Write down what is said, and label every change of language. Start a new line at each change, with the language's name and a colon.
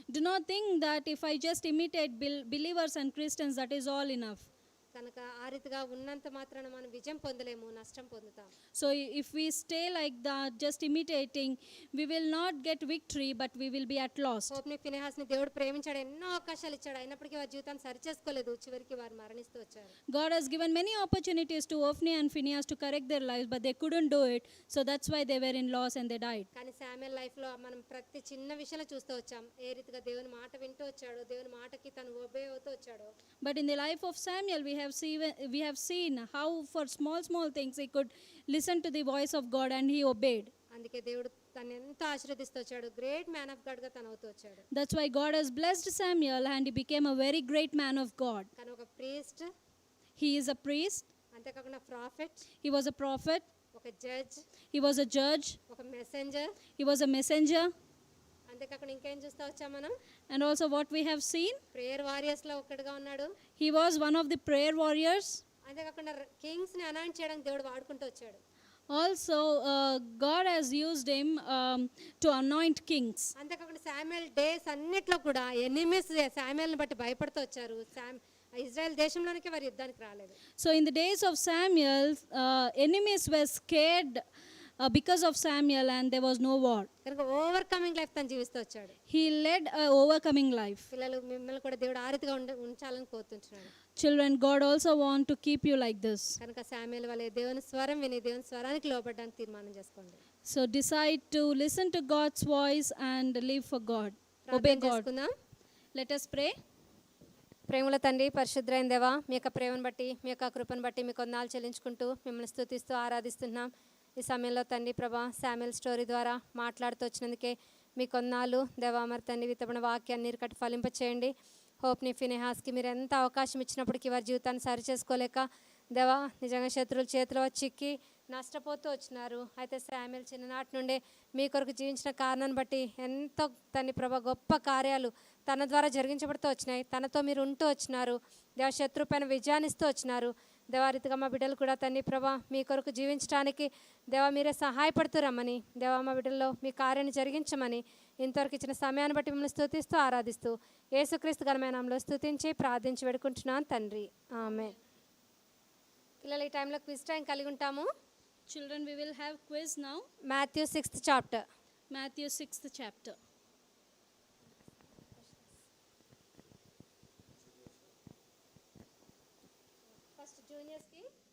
English: Do not think that if I just imitate believers and Christians, that is all enough.
Telugu: కనుక ఆ రీతిగా ఉన్నంత మాత్రాన మనం విజయం పొందలేము, నష్టం పొందుతాం.
English: So if we stay like that, just imitating, we will not get victory, but we will be at loss.
Telugu: హోప్ని ఫినెహాస్ని దేవుడు ప్రేమించాడు, ఎన్నో అవకాశాలు ఇచ్చాడు, అయినప్పటికీ వారి జీవితాన్ని సరిచేసుకోలేదు, చివరికి వారు మరణిస్తూ వచ్చారు.
English: God has given many opportunities to Hophni and Phinehas to correct their lives, but they couldn't do it, so that's why they were in loss and they died.
Telugu: కానీ శామ్యుయల్ లైఫ్లో మనం ప్రతి చిన్న విషయంలో చూస్తూ వచ్చాం, ఏ రీతిగా దేవుని మాట వింటూ వచ్చాడు, దేవుని మాటకి తను ఒబే అవుతూ వచ్చాడు.
English: But in the life of Samuel, we have seen how for small things he could listen to the voice of God and he obeyed.
Telugu: అందుకే దేవుడు తను ఎంతో ఆశీర్వదిస్తూ వచ్చాడు,
English: great man of God
Telugu: గా తను అవుతూ వచ్చాడు.
English: That's why God has blessed Samuel and he became a very great man of God.
Telugu: కానీ ఒక priest,
English: He is a priest,
Telugu: అంతేకాకుండా prophet,
English: he was a prophet,
Telugu: ఒక judge,
English: he was a judge,
Telugu: ఒక messenger,
English: he was a messenger,
Telugu: అంతేకాకుండా ఇంకేం చూస్తూ వచ్చాం మనం?
English: and also what we have seen, prayer warriors
Telugu: లో ఒకటిగా ఉన్నాడు.
English: he was one of the prayer warriors.
Telugu: అంతేకాకుండా కింగ్స్ ని అనాయింట్ చేయడానికి దేవుడు వాడుకుంటూ వచ్చాడు.
English: Also God has used him to anoint kings.
Telugu: అంతేకాకుండా శామ్యుయల్ డేస్ అన్నిట్లో కూడా ఎనిమీస్ శామ్యుయల్ని బట్టి భయపడుతూ వచ్చారు. ఇజ్రాయెల్ దేశంలోనికి వారు యుద్ధానికి రాలేదు.
English: So in the days of Samuel, enemies were scared because of Samuel and there was no war.
Telugu: కనుక
English: overcoming life
Telugu: తను జీవిస్తూ వచ్చాడు.
English: He led a overcoming life.
Telugu: పిల్లలు మిమ్మల్ని కూడా దేవుడు ఆ రీతిగా ఉంచాలని కోరుతున్నాడు.
English: Children, God also want to keep you like this.
Telugu: కనుక శామ్యుయల్ వలె దేవుని స్వరం విని దేవుని స్వరానికి లోబడడానికి తీర్మానం చేసుకోండి.
English: So decide to listen to God's voice and live for God. Obey
Telugu: ప్రార్థన
English: God.
Telugu: చేసుకుందాం.
English: Let us pray.
Telugu: ప్రేమల తండ్రి, పరిశుద్ధమైన దేవా, మీ యొక్క ప్రేమను బట్టి, మీ యొక్క కృపను బట్టి మీకు వందనాలు చెల్లించుకుంటూ మిమ్మల్ని స్తుతిస్తూ ఆరాధిస్తున్నాం. ఈ సమయంలో తండ్రి ప్రభా, శామ్యుయల్ స్టోరీ ద్వారా మాట్లాడుతూ వచ్చినందుకే మీ కొన్నాళ్ళు దేవా మరి తండ్రి విత్తబడిన వాక్యాన్ని నీరు కట్టి ఫలింపచేయండి. హోప్ని ఫినెహాస్కి మీరు ఎంత అవకాశం ఇచ్చినప్పటికీ వారి జీవితాన్ని సరి చేసుకోలేక దేవా నిజంగా శత్రువుల చేతిలో చిక్కి నష్టపోతూ వచ్చినారు. అయితే శామ్యూల్ చిన్ననాటి నుండే మీ కొరకు జీవించిన కారణాన్ని బట్టి ఎంతో తన్ని ప్రభా గొప్ప కార్యాలు తన ద్వారా జరిగించబడుతూ వచ్చినాయి. తనతో మీరు ఉంటూ వచ్చినారు. దేవ శత్రు పైన విజయాన్నిస్తూ వచ్చినారు. దేవారీతిగా మా బిడ్డలు కూడా తన్ని ప్రభా మీ కొరకు జీవించడానికి దేవా మీరే సహాయపడుతూ రమ్మని, దేవా మా బిడ్డల్లో మీ కార్యాన్ని జరిగించమని ఇంతవరకు ఇచ్చిన సమయాన్ని బట్టి మిమ్మల్ని స్తుతిస్తూ ఆరాధిస్తూ యేసుక్రీస్తు ఘనమైన నామములో స్తుతించి ప్రార్థించి వేడుకుంటున్నాను తండ్రి, ఆమేన్. పిల్లలు ఈ టైంలో
English: quiz time
Telugu: కలిగి ఉంటాము.
English: Children, we will have quiz now. Matthew 6th chapter. Matthew 6th chapter. First జూనియర్స్కి